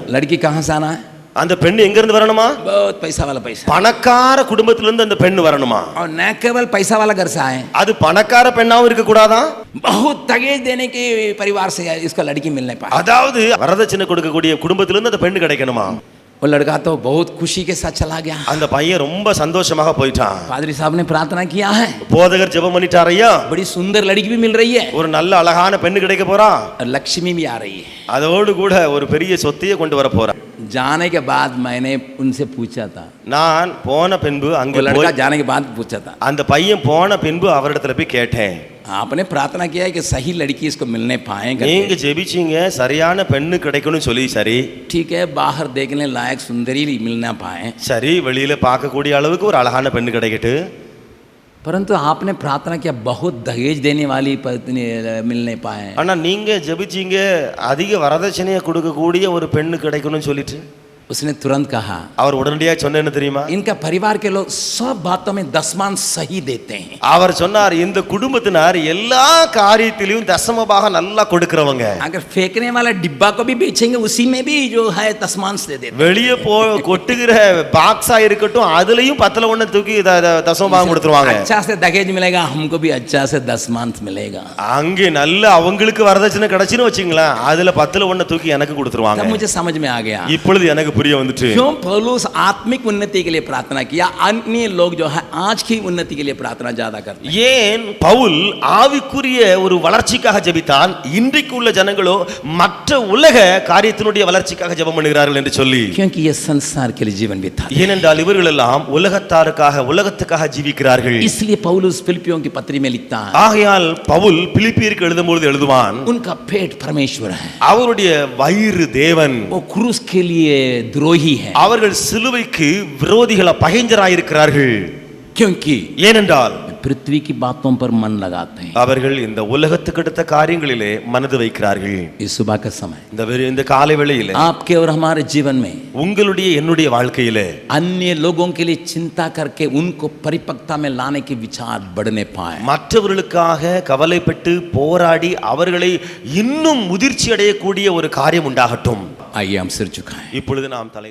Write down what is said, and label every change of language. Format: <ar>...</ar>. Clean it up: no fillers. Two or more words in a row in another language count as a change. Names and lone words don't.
<hi>लड़की कहाँ से आना है?</hi> <ta>அந்த பெண்ணு எங்க இருந்து வரணுமா?</ta> <hi>बहुत पैसा वाला पैसा,</hi> <ta>பணக்கார குடும்பத்திலிருந்து அந்த பெண்ணு வரணுமா?</ta> <hi>और न केवल पैसा वाला घर से आए,</hi> <ta>அது பணக்கார பெண்ணாவும் இருக்க கூடாதா?</ta> <hi>बहुत दहेज देने के परिवार से इसको लड़की मिलने पाए.</hi> <ta>அதாவது வரதட்சணை கொடுக்கக்கூடிய குடும்பத்திலிருந்து அந்த பெண்ணு கிடைக்கணுமா?</ta> <hi>वो लड़का तो बहुत खुशी के साथ चला गया.</hi> <ta>அந்த பையன் ரொம்ப சந்தோஷமாக போயிட்டான்.</ta> <hi>पादरी साहब ने प्रार्थना किया है,</hi> <ta>போதகர் ஜெபம் பண்ணிட்டார், ஐயா</ta> <hi>बड़ी सुंदर लड़की भी मिल रही है</hi> <ta>ஒரு நல்ல அழகான பெண்ணு கிடைக்க போறா,</ta> <hi>और लक्ष्मी भी आ रही है.</hi> <ta>அதோடு கூட ஒரு பெரிய சொத்தையே கொண்டு வர போறா.</ta> <hi>जाने के बाद मैंने उनसे पूछा था,</hi> <ta>நான் போன பின்பு</ta> <hi>वो</hi> <ta>அங்க</ta> <hi>लड़का</hi> <ta>போய்</ta> <hi>जाने के बाद पूछा था,</hi> <ta>அந்த பையன் போன பின்பு அவரிடத்துல போய் கேட்டேன்,</ta> <hi>आपने प्रार्थना किया है कि सही लड़की इसको मिलने पाए करके?</hi> <ta>நீங்க ஜெபிச்சீங்க சரியான பெண்ணு கிடைக்கணும்னு சொல்லி, சரி</ta> <hi>ठीक है, बाहर देखने लायक सुंदरी मिलना पाए,</hi> <ta>சரி வெளியில பார்க்கக்கூடிய அளவுக்கு ஒரு அழகான பெண்ணு கிடைக்கட்டு,</ta> <hi>परंतु आपने प्रार्थना किया बहुत दहेज देने वाली पत्नी मिलने पाए.</hi> <ta>ஆனா நீங்க ஜெபிச்சீங்க அதிக வரதட்சணையை கொடுக்கக்கூடிய ஒரு பெண்ணு கிடைக்கணும்னு சொல்லிட்டு.</ta> <hi>उसने तुरंत कहा,</hi> <ta>அவர் உடனடியாக சொன்ன என்ன தெரியுமா?</ta> <hi>इनका परिवार के लोग सब बातों में दशमान सही देते हैं.</hi> <ta>அவர் சொன்னார் இந்த குடும்பத்தினர் எல்லா காரியத்திலும் தசமபாகம் நல்லா கொடுக்கிறவங்க.</ta> <hi>अगर फेंकने वाला डिब्बा को भी बेचेंगे उसी में भी जो है दशमांश दे देते हैं.</hi> <ta>வெளியே கொட்டுகிற பாக்ஸா இருக்கட்டும் அதுலயும் 10 தூக்கி தசமபாகம் கொடுத்துருவாங்க.</ta> <hi>अच्छा से दहेज मिलेगा, हमको भी अच्छा से दशमांश मिलेगा.</hi> <ta>அங்கே நல்ல அவங்களுக்கு வரதட்சணை கிடைச்சுன்னு வச்சுங்களேன், அதுல 10 தூக்கி எனக்கு கொடுத்துருவாங்க.</ta> <hi>तब मुझे समझ में आ गया</hi> <ta>இப்பொழுது எனக்கு புரிய வந்துட்டு</ta> <hi>क्यों पौलुस आत्मिक उन्नति के लिए प्रार्थना किया, अन्य लोग जो है आज की उन्नति के लिए प्रार्थना ज्यादा करते हैं.</hi> <ta>ஏன் பவுல் ஆவிக்குரிய ஒரு வளர்ச்சிக்காக ஜெபித்தான், இன்றைக்கு உள்ள ஜனங்களோ மற்ற உலக காரியத்தினுடைய வளர்ச்சிக்காக ஜெபம் பண்ணுகிறார்கள் என்று சொல்லி?</ta> <hi>क्योंकि ये संसार के लिए जीवन बिताते हैं.</hi> <ta>ஏனென்றால் இவர்கள் எல்லாம் உலகத்தாருக்காக உலகத்துக்காக ஜீவிக்கிறார்கள்.</ta> <hi>इसलिए पौलुस फिलिपियों की पत्री में लिखता है,</hi> <ta>ஆகையால் பவுல் பிலிப்பியருக்கு எழுதும்போது எழுதுவான்,</ta> <hi>उनका पेट परमेश्वर है,</hi> <ta>அவருடைய வயிறு தேவன்,</ta> <hi>वो क्रूस के लिए द्रोही है.</hi> <ta>அவர்கள் சிலுவைக்கு விரோதிகள பகைஞராயிருக்கிறார்கள்.</ta> <hi>क्योंकि</hi> <ta>ஏனென்றால்</ta> <hi>पृथ्वी की बातों पर मन लगाते हैं.</hi> <ta>அவர்கள் இந்த உலகத்துக்கு அடுத்த காரியங்களிலே மனது வைக்கிறார்கள்.</ta> <hi>इस सुबह का समय</hi> <ta>இந்த காலை வேளையிலே</ta> <hi>आपके और हमारे जीवन में</hi> <ta>உங்களுடைய என்னுடைய வாழ்க்கையிலே</ta> <hi>अन्य लोगों के लिए चिंता करके उनको परिपक्वता में लाने के विचार बढ़ने पाए.</hi> <ta>மற்றவர்களுக்காக கவலைப்பட்டு போராடி அவர்களை இன்னும் முதிர்ச்சி அடையக்கூடிய ஒரு காரியம் உண்டாகட்டும்.</ta> <hi>आइए हम सिर झुकाएं.</hi> <ta>இப்பொழுது நாம் தலை</ta>